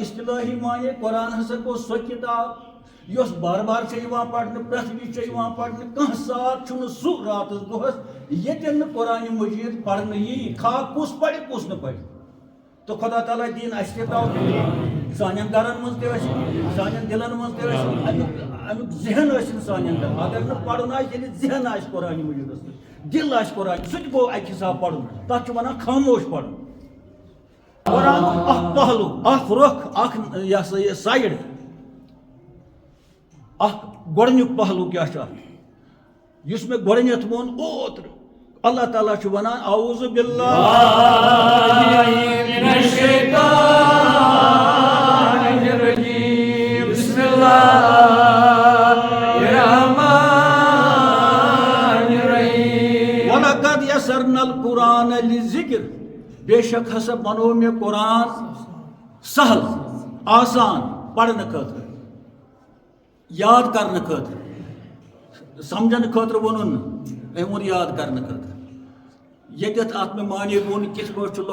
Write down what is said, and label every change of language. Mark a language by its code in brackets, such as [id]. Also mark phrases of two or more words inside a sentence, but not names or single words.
[ks] اصطلٲحی معنی قرآن ہسا گوٚو سۄ کِتاب یۄس بار بار چھےٚ یِوان پرنہٕ پرٛٮ۪تھ وِزِ چھےٚ یِوان پرنہٕ کانٛہہ ساتھ چھُنہٕ سُہ راتس دۄہس ییٚتٮ۪ن نہٕ قرآنِ مجیٖد پرنہٕ یی خا کُس پرِ کُس نہٕ پرِ تہٕ خۄدا تعالیٰ دِیِن اَسہِ تہِ توفیٖق سانٮ۪ن گرن منٛز تہِ ٲسِن سانٮ۪ن دِلن منٛز تہِ ٲسِن امیُک ذہن ٲسِن سانٮ۪ن دِلن اگر نہٕ پرُن آسہِ ییٚلہِ ذہن آسہِ قرآنِ مجیٖدس منٛز دِل آسہِ قرآن سُہ تہِ گوٚو اکہِ حساب پرُن تتھ چھِ ونان خاموش پرُن قرآنُک اکھ پہلوٗ اکھ رۄخ اکھ یہِ ہسا یہِ سایڈ اکھ گۄڈنیُک پہلوٗ کیٛاہ چھُ اتھ یُس مےٚ گۄڈنیتھ ووٚن اوترٕ اللہ تعالیٰ چھُ ونان [ar] اعوذ باللہ من الشیطان الرجیم بسم اللہ الرحمن الرحیم وَلَقَدْ يَسَّرْنَا الْقُرْآنَ لِلذِّكْرِ بے [ks] شک ہسا بنو مےٚ قرآن سہل آسان پرنہٕ خٲطرٕ یاد کرنہٕ خٲطرٕ سمجھنہٕ خٲطرٕ ووٚنُن نہٕ أمۍ ووٚن یاد کرنہٕ خٲطرٕ ییٚتٮ۪تھ اتھ مےٚ معنی ووٚن کِتھ پٲٹھۍ چھُ